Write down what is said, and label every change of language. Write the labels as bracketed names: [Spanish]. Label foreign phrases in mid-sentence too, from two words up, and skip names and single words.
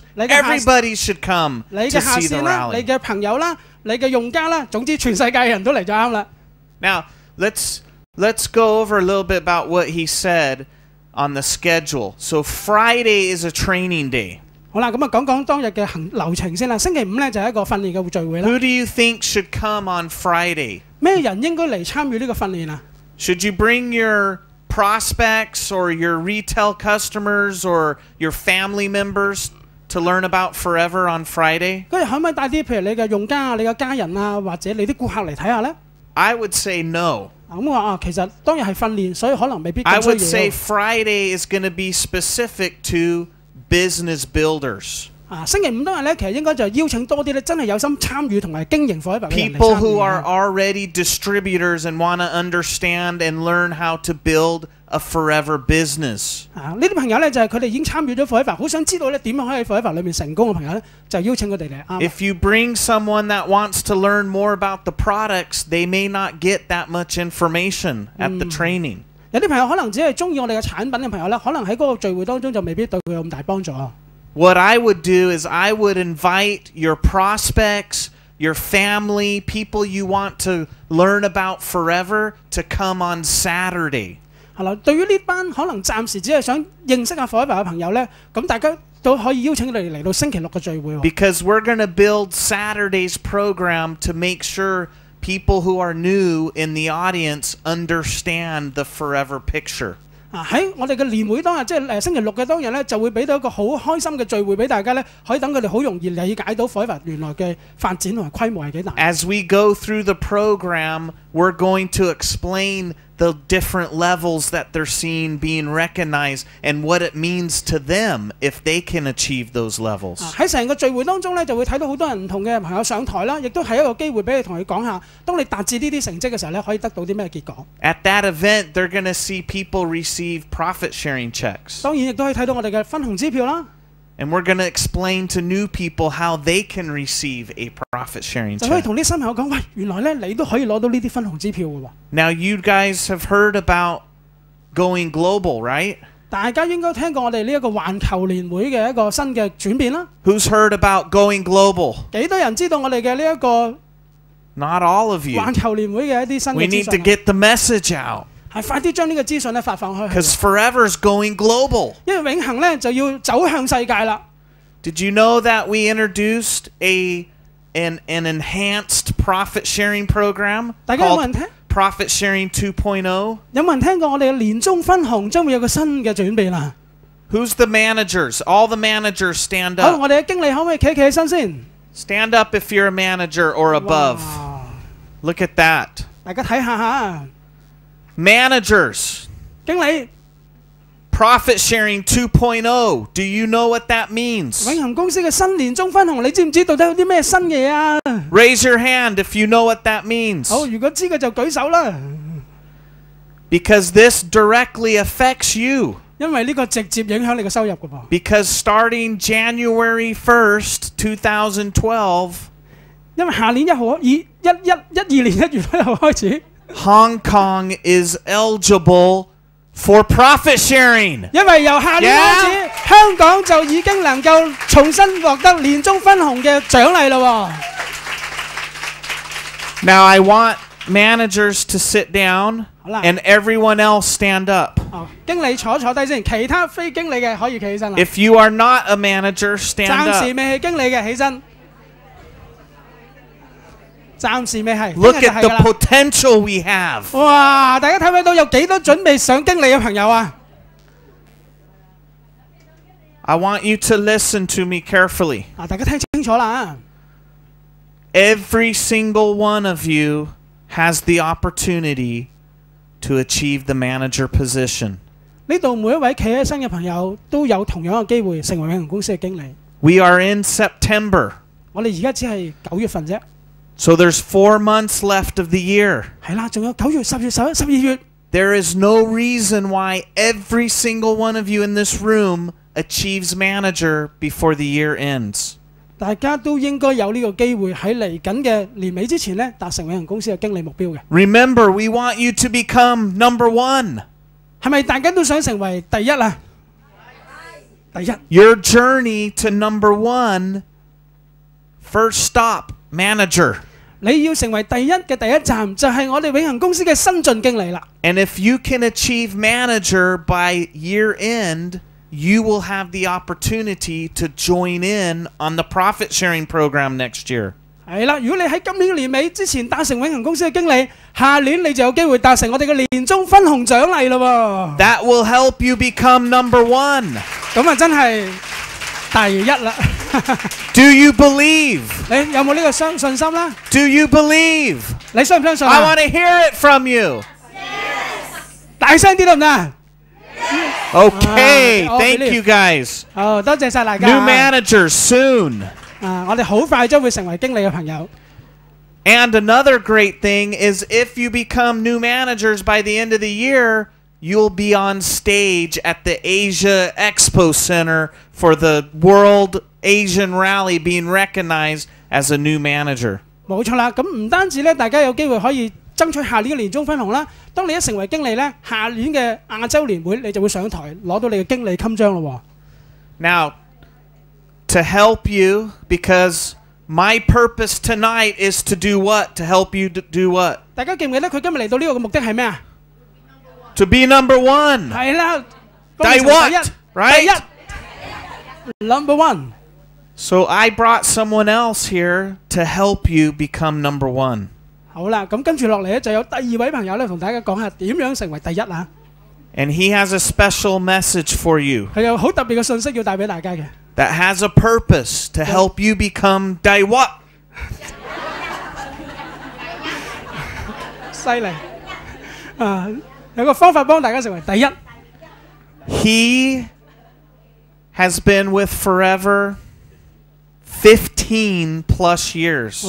[English] Everybody should come [Cantonese] 你嘅 [English] to [Cantonese] 下 [English] see the [Cantonese] 線啦，你 [English] rally. [Cantonese] 嘅朋友啦，你嘅用家啦，總之全世界嘅人都嚟就啱啦。 [English] Now, let's go over a little bit about what he said on the schedule. So Friday is a training day. [Cantonese] 好啦，咁啊講講當日嘅流程先啦。星期五咧就係一個訓練嘅聚會啦。 [English] Who do you think should come on Friday? [Cantonese] 咩人應該嚟參與呢個訓練啊？ [English] Should you bring your prospects or your retail customers or your family members to learn about Forever on Friday? [Cantonese] 嗰日可唔可以帶啲譬如你嘅用家啊、你嘅家人啊，或者你啲顧客嚟睇下咧？ [English] I would say no. [Cantonese] 咁話啊，其實當日係訓練，所以可能未必 [English] I [Cantonese] 咁 [English] would [Cantonese] 需 [English] say [Cantonese] 要。 [English] Friday is going to be specific to business builders. [Cantonese] 啊，星期五當日咧，其實應該就邀請多啲咧，真係有心參與同埋經營 Forever 嘅人嚟 [English] People [Cantonese] 參 [English] who [Cantonese] 與 [English] are [Cantonese] 啊。 [English] already distributors and want to understand and learn how to build a Forever business. [Cantonese] 啊，呢啲朋友咧就係佢哋已經參與咗 Forever， 好想知道咧點樣可以喺 Forever 裏面成功嘅朋友咧，就邀請佢哋嚟啱。 [English] If you bring someone that wants to learn more about the products, they may not get that much information at the training. [Cantonese] 有啲朋友可能只係中意我哋嘅產品嘅朋友咧，可能喺嗰個聚會當中就未必對佢有咁大幫助啊。 [English] What I would do is I would invite your prospects, your family, people you want to learn about Forever to come on Saturday. [Cantonese] 係啦，對於呢班可能暫時只係想認識下 Forever 嘅朋友咧，咁大家都可以邀請佢哋嚟到星期六嘅聚會喎。 [English] Because we're going to build Saturday's program to make sure people who are new in the audience understand the Forever picture. [Cantonese] 啊，喺我哋嘅年會當日，即係星期六嘅當日咧，就會俾到一個好開心嘅聚會俾大家咧，可以等佢哋好容易理解到 Forever 原來嘅發展同埋規模係幾大。 [English] As we go through the program, we're going to explain the different levels that they're seeing being recognized and what it means to them if they can achieve those levels. [Cantonese] 喺成個聚會當中咧，就會睇到好多人唔同嘅朋友上台啦，亦都係一個機會俾你同佢講下，當你達至呢啲成績嘅時候咧，可以得到啲咩結果。 [English] At that event, they're going to see people receive profit sharing checks. [Cantonese] 當然亦都可以睇到我哋嘅分紅支票啦。 [English] And we're going to explain to new people how they can receive a profit sharing [Cantonese] 就可以 [English] check. [Cantonese] 同啲新朋友講，喂，原來咧你都可以攞到呢啲分紅支票嘅喎。 [English] Now, you guys have heard about going global, right? [Cantonese] 大家應該聽過我哋呢一個環球年會嘅一個新嘅轉變啦。 [English] Who's heard about going global? [Cantonese] 幾多人知道我哋嘅呢一個 [English] Not all of you. [Cantonese] 環球年會嘅一啲新 [English] We [Cantonese] 嘅 [English] need [Cantonese] 資 [English] to [Cantonese] 訊啊？ [English] get the message out [Cantonese] 係快啲將呢個資訊咧發放開去 [English] because Forever's going global. [Cantonese] 因為永恆咧就要走向世界啦。 [English] Did you know that we introduced an enhanced profit sharing program [Cantonese] 大家有冇人 [English] called [Cantonese] 聽？ [English] Profit Sharing 2.0? [Cantonese] 有冇人聽過我哋嘅年終分紅將會有個新嘅轉變啊？ [English] Who's the managers? All the managers stand [Cantonese] 好， [English] up. [Cantonese] 我哋嘅經理可唔可以企起身先？ [English] Stand up if you're a manager or above. 哇 Look at that. [Cantonese] 大家睇下嚇， [English] Managers, [Cantonese] 經理， [English] Profit Sharing 2.0. Do you know what that means? [Cantonese] 永恆公司嘅新年終分紅，你知唔知到底有啲咩新嘢啊？ [English] Raise your hand if you know what that means. [Cantonese] 好，如果知嘅就舉手啦， [English] Because this directly affects you. [Cantonese] 因為呢個直接影響你嘅收入㗎噃。 [English] Because starting January 1st, 2012, [Cantonese] 因為下年1號12年1月1號開始， [English] Hong Kong is eligible for profit sharing. [Cantonese] 因為由下年開始，香港就已經能夠重新獲得年終分紅嘅獎勵啦喎。 [English] Now I want managers to sit down [Cantonese] 好啦。 [English] and everyone else stand up. [Cantonese] 哦，經理坐低先，其他非經理嘅可以企起身啦。 [English] If you are not a manager, stand [Cantonese] 暫時 [English] up. [Cantonese] 未係經理嘅起身，暫時未係。 [English] Look [Cantonese] 聽日就 [English] at [Cantonese] 係 [English] the [Cantonese] 㗎啦。 [English] potential we have. 哇！ [Cantonese] 大家睇唔睇到有幾多準備上經理嘅朋友啊？ [English] I want you to listen to me carefully. [Cantonese] 啊，大家聽清楚啦！ [English] Every single one of you has the opportunity to achieve the manager position. [Cantonese] 呢度每一位企起身嘅朋友都有同樣嘅機會成為永恆公司嘅經理。 [English] We are in September, [Cantonese] 我哋而家只係9月份啫， [English] so there's 4 months left of the year. [Cantonese] 係啦，仲有9月、10月、11、12月。 [English] There is no reason why every single one of you in this room achieves manager before the year ends. [Cantonese] 大家都應該有呢個機會喺嚟緊嘅年尾之前呢，達成永恆公司嘅經理目標嘅。 [English] Remember, we want you to become number 1. [Cantonese] 係咪大家都想成為第一啊？第一。 [English] Your journey to number 1, first stop, manager. [Cantonese] 你要成為第一嘅第一站，就係我哋永恆公司嘅新晉經理啦。 [English] And if you can achieve manager by year end, you will have the opportunity to join in on the profit sharing program next year. [Cantonese] 係啦，如果你喺今年嘅年尾之前達成永恆公司嘅經理，下年你就有機會達成我哋嘅年終分紅獎勵咯喎。 [English] That will help you become number one. [Cantonese] 咁啊，真係第一啦。 [English] Do you believe? [Cantonese] 你有冇呢個信心啦？ [English] Do you believe? [Cantonese] 你相唔相信 [English] I [Cantonese] 啊？ [English] want to hear it from you. [Cantonese] 大聲啲得唔得？ [English] Okay, Oh, thank believe. you guys. [Cantonese] 好，多謝晒大家。 [English] New managers soon. [Cantonese] 我哋好快將會成為經理嘅朋友。 [English] And another great thing is if you become new managers by the end of the year, you'll be on stage at the Asia Expo Center for the World Asian Rally being recognized as a new manager. [Cantonese] 冇錯啦，咁唔單止咧，大家有機會可以爭取下年嘅年終分紅啦。當你一成為經理咧，下年嘅亞洲年會你就會上台攞到你嘅經理襟章咯喎。 [English] Now, to help you, because my purpose tonight is to do what? To help you to do what? [Cantonese] 大家記唔記得佢今日嚟到呢個嘅目的係咩啊？ [English] To be number one. [Cantonese] 係啦，第第一 [English] what? Right? [Cantonese] 第一 ， [English] number one。 So I brought someone else here to help you become number one. [Cantonese] 好啦，咁跟住落嚟咧，就有第二位朋友咧，同大家講下點樣成為第一啊！ [English] And he has a special message for you [Cantonese] 佢有好特別嘅信息要帶俾大家嘅。 [English] that has a purpose to help you become di what? [Cantonese] 犀利有個方法幫大家成為第一。 [English] He has been with Forever 15 plus years.